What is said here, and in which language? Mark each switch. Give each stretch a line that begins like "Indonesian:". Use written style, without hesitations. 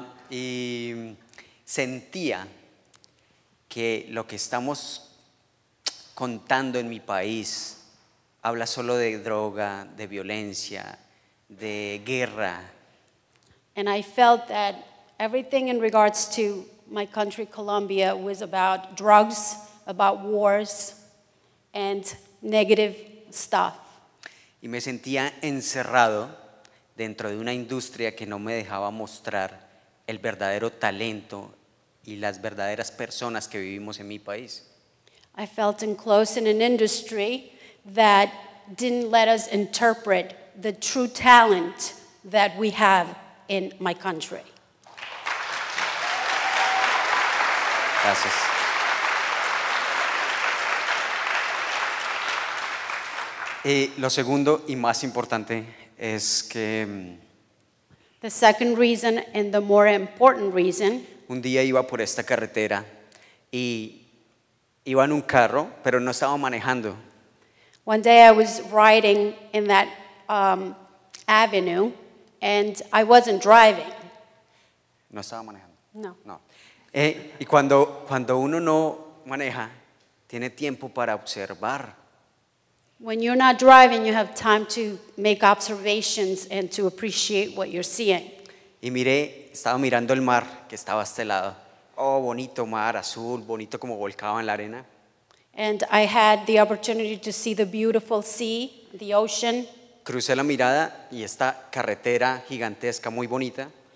Spanish: Y sentía que lo que estamos contando en mi país habla solo de droga, de violencia, de guerra.
English: And I felt that everything in regards to my country, Colombia, was about drugs, about wars, and negative stuff.
Spanish: Y me sentía encerrado dentro de una industria que no me dejaba mostrar el verdadero talento y las verdaderas personas que vivimos en mi país.
English: I felt enclosed in an industry that didn't let us interpret the true talent that we have in my country.
Spanish: Gracias. Lo segundo y más importante es que
English: The second reason, and the more important reason,
Spanish: un día iba por esta carretera y iba en un carro, pero no estaba manejando.
English: one day I was riding in that avenue, and I wasn't driving.
Spanish: No estaba manejando. No. No. Y cuando uno no maneja, tiene tiempo para observar.
English: When you're not driving, you have time to make observations and to appreciate what you're seeing.
Spanish: Y estaba mirando el mar que estaba a este lado. Oh, bonito mar, azul, bonito como volcaba en la arena.
English: And I had the opportunity to see the beautiful sea, the ocean.
Spanish: Crucé la mirada y esta carretera gigantesca, muy bonita.